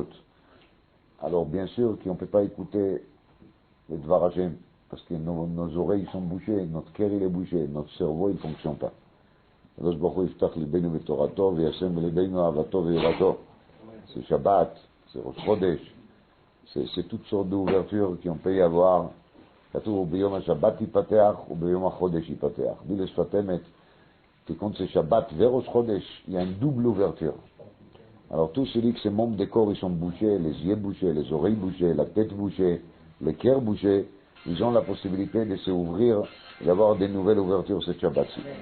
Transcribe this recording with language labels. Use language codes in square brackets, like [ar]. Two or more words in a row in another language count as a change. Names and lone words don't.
[fr] Alors bien sûr qu'on ne peut pas écouter le [he] דבר השם. [fr] parce que nos oreilles sont bouchées, notre cœur il est bouché, notre cerveau il ne fonctionne pas. C'est Shabbat, c'est Rosh Chodesh, c'est toutes sortes d'ouvertures qu'on peut y avoir. [he] כתוב ביום השבת ייפתח וביום החודש ייפתח. [fr] dit le Sfat Emet que quand c'est Shabbat vers Rosh Chodesh, il y a une double ouverture. Alors tous ceux que ces membres des corps ils sont bouchés, les yeux bouchés, les oreilles bouchées, la tête bouchée, le cœur bouché, ils ont la possibilité de s'ouvrir et d'avoir des nouvelles ouvertures ce Shabbat-ci.